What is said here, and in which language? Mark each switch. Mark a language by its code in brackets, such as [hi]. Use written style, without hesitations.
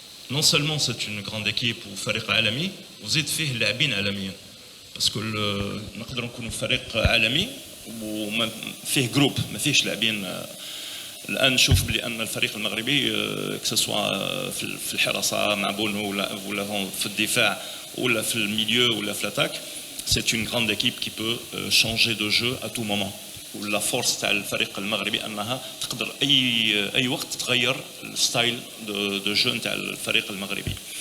[fr] Non seulement c'est une grande équipe [ar] وفريق عالمي وزيد فيه لاعبين عالميين باسكو نقدروا نكونوا فريق عالمي وما فيه جروب ما فيهش لاعبين. الان نشوف بان الفريق المغربي كسوا في الحراسه مع بونو ولا في الدفاع ولا في الميليو ولا في لاتاك. [fr] C'est une grande équipe qui peut changer de jeu à tout moment. [ar] ولا فورس تاع الفريق المغربي انها تقدر اي وقت تغير الستايل دو جو نتاع الفريق المغربي.